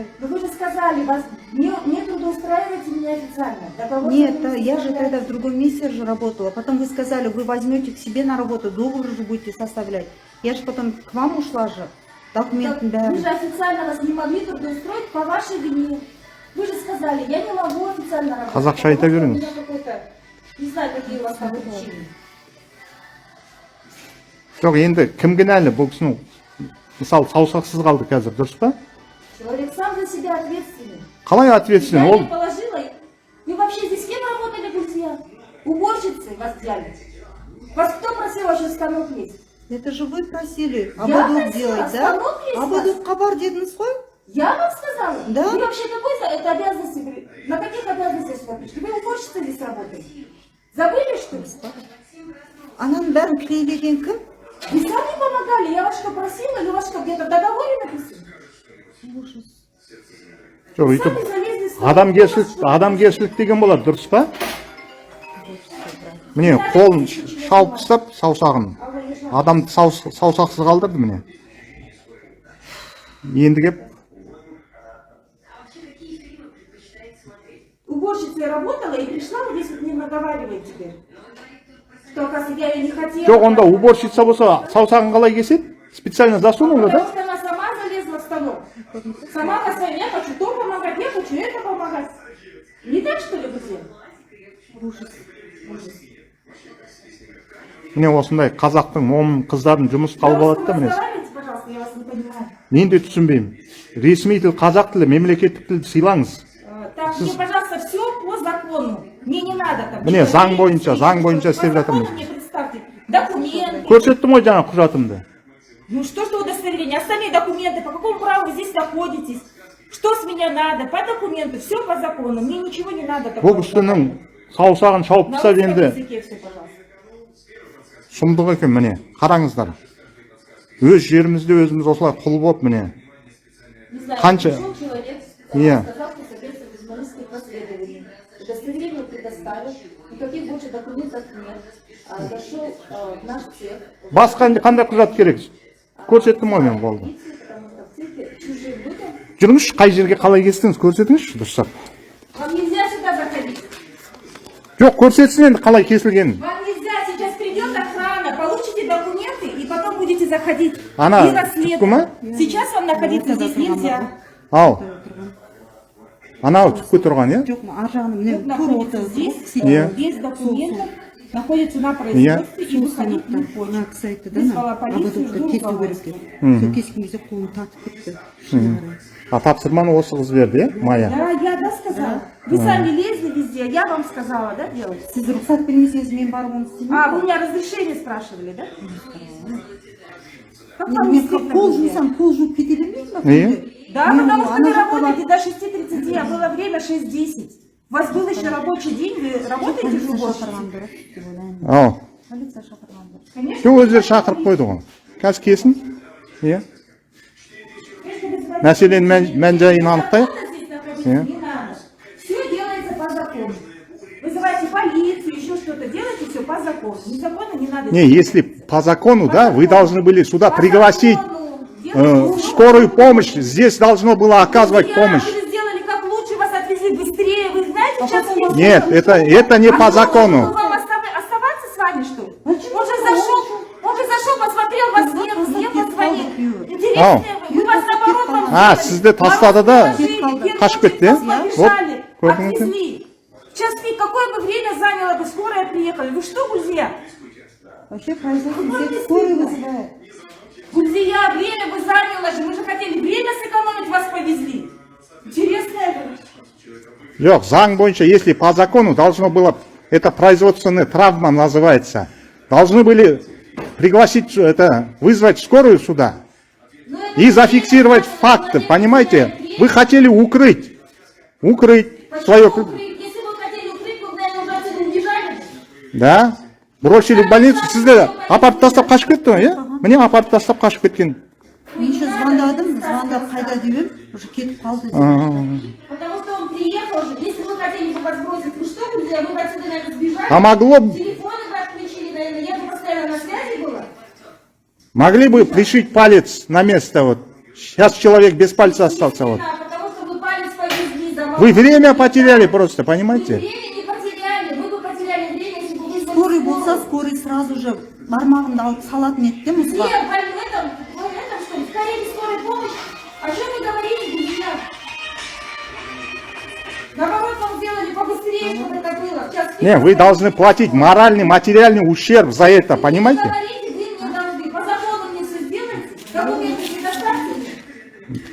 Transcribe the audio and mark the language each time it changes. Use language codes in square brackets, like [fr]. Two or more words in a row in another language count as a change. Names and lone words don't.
[ru] Но вы же сказали, вас не трудоустраиваете меня официально. Договор Нет, вы не я же составляете. тогда в другом месте же работала. Потом вы сказали, вы возьмете к себе на работу, договор же будете составлять. Я же потом к вам ушла же. Документ, да. Вы же официально вас не могли трудоустроить по вашей вине. Вы же сказали, я не могу официально работать. [kk] Қазақша айта [ru] потому что у [kk] беріңіз. [ru] меня какой-то, не знаю, какие у вас там причины. [kk] Жоқ, енді кім кінәлі бұл кісінің? Мысалы, саусақсыз қалды қазір, дұрыс па? [ru] Человек сам за себя ответственный. [kk] Қалай ответственный? [ru] Я [kk] Ол [ru] не положила. Вы вообще здесь с кем работали, друзья? Уборщицы вас взяли. Вас кто просил вообще станок есть? Это же вы просили Я ободок просила, делать, да? станок есть у вас? [kk] Ободок хабар дедіңіз ғой? [ru] Я вам сказала? Да. Вы вообще какой это обязанности? На каких обязанностях сюда пришли? Вы уборщица здесь работаете? Забыли, что ли? [kk] Ананың бәрін клейлеген кім? [ru] Вы сами помогали? Я вас что, просила? Или у вас что, где-то в договоре написано? [kk] жоқ, өйтіп адамгершілік деген болады, дұрыс па? Міне, қолын шалып тастап, саусағын. Адамды саусақсыз қалдырды, міне. Енді кеп, [ru] Уборщицей работала и пришла, вот здесь вот мне наговаривает теперь. Что, оказывается, я ее не хотела. [kk] жоқ, онда уборщица болса, саусағын қалай кеседі? [ru] Специально засунула, Потому да? что она сама залезла в станок. Сама по своей, я хочу то помогать, я хочу это помогать. Не так, что ли, друзья? [kk] Міне осындай қазақтың момын қыздарын жұмыс қалып алады да, міне. [ru] Разговаривайте, пожалуйста, я вас не понимаю. [kk] Мен де түсінбеймін. Ресми тіл қазақ тілі, мемлекеттік тілді сыйлаңыз. [ru] Так, мне, пожалуйста, все по закону. Мне не надо там. [kk] Міне, [ru] что-то [kk] заң [ru] не [kk] бойынша, [ru] пустить, [kk] заң бойынша [ru] что-то. [kk] істеп [ru] По закону [kk] жатырмыз. [ru] мне представьте. Документы. [kk] Көрсеттім ғой жаңа құжатымды. [ru] Ну что удостоверение? Остальные документы, по какому праву вы здесь находитесь? Что с меня надо? По документу, все по закону. Мне ничего не надо. [kk] Бұл кісінің саусағын шауып [ru] На [kk] тастап [ru] русском [kk] енді [ru] языке все, пожалуйста. [kk] сұмдық екен, міне. Қараңыздар. Өз жерімізде өзіміз осылай құл болып, міне. [ru] Не знаю, [kk] Қанша? [ru] пришел человек, [kk] Иә. [ru] сказал, что содержится в журналистских расследованиях. Удостоверение предоставил, никаких больше документов нет. Зашел в наш цех. [kk] Басқа қандай құжат керек? Көрсеттім ғой мен, болды. [ru] Потому что в цехе чужим людям [kk] Жүріңізші, қай жерге қалай кестіңіз, көрсетіңізші, дұрыстап. [ru] вам нельзя сюда заходить. [kk] Жоқ, көрсетсін енді қалай кесілгенін. [ru] Вам нельзя, сейчас придет охрана, получите документы и потом будете заходить. Она И расследовать. кума? Сейчас вам находиться здесь нельзя. [kk] Ау. Анау түпке тұрған, иә? Жоқ, ар жағында міне [ru] Тут тур находится [kk] отырды. [ru] здесь, [kk] Иә. [ru] без документов, находится на производстве и выходить не хочет. [kk] Мына кісі айтты да, [ru] Вызвала полицию, [kk] ободокты [ru] жду [kk] кесу [ru] руководства. [kk] керек деп. Сол кескен кезде қолын тартып кетті. Шынын қарай. Тапсырманы осы қыз берді, иә? Майя. [ru] Да, я сказала. Вы сами лезли везде, я вам сказала, да, делать? [kk] Сіз рұқсат бермесеңіз мен барып оны істемеймін. [ru] Вы у меня разрешение спрашивали, да? Как вам [kk] Мен [ru] не стыдно, [kk] қол [ru] друзья? [kk] жумсам, қол жуып кете бермеймін ба? Иә? [ru] Да, потому что вы работаете до 6:30, а было время 6:10. У вас был еще рабочий день, вы работаете в уборщице? [kk] Ау. Полиция шақырғандар. [ru] Конечно. [kk] Жоқ, өздері шақырып қойды ғой. Қазір келсін. Иә. Мәселенің мән-жайын анықтайық. [ru] Не надо. Все делается по закону. Вызывайте полицию, еще что-то. Делайте все по закону. Незаконно не надо. Не, если по закону, да, вы должны были сюда пригласить скорую помощь. Здесь должно было оказывать помощь. Вы сделали как лучше, вас отвезли быстрее. Вы знаете, сейчас... Нет, это не по закону. Вам оставаться с вами, что ли? Он же зашел, посмотрел, вас нет, мне позвонил. Интересно, мы вас наоборот вам [kk] Сізді тастады да қашып кетті, иә? [ru] побежали, [kk] Вот, көрдіңіз бе? [ru] отвезли. Сейчас какое бы время заняло бы, скорая приехали. Вы что, Гульзия? Вообще производство здесь скорую вызывает. Гульзия, время бы заняло же. Мы же хотели время сэкономить, вас повезли. Интересно это. [kk] Жоқ, заң бойынша, [ru] если по закону должно было, это производственная травма называется, должны были пригласить, вызвать скорую сюда и зафиксировать факты, понимаете? Вы хотели укрыть свое... Если вы хотели укрыть, вы, наверное, уже отсюда убежали. Да, бросили в больницу, [kk] сізді апарып тастап қашып кетті ғой, иә? Міне апарып тастап қашып кеткен. Мен еще звондап қайда деп уже кетіп қалды. [ru] Потому что он приехал же. Если вы хотели бы вас бросить, вы что, Гульзия, вы бы отсюда, наверное, сбежали? А могло бы... Телефоны бы отключили, наверное, я бы постоянно на связи была. Могли бы пришить палец на место, вот. Сейчас человек без пальца остался, вот. Да, потому что вы палец повезли за Вы время потеряли просто, Вы понимаете? время не потеряли, вы бы потеряли время, если бы вы... [kk] Скорый болса, скорый [ru] сразу же [kk] бармағымды алып салатын еді де [ru] Где, в [kk] мұзға. [ru] этом, что ли, в карете скорой помощи? О чем вы говорите, Гульзия? Наоборот, вам сделали побыстрее, чтобы это было. Сейчас Не, вы должны платить моральный, материальный ущерб за это, Вы понимаете? говорите, вы мне должны. По закону мне все сделайте. Документы предоставьте.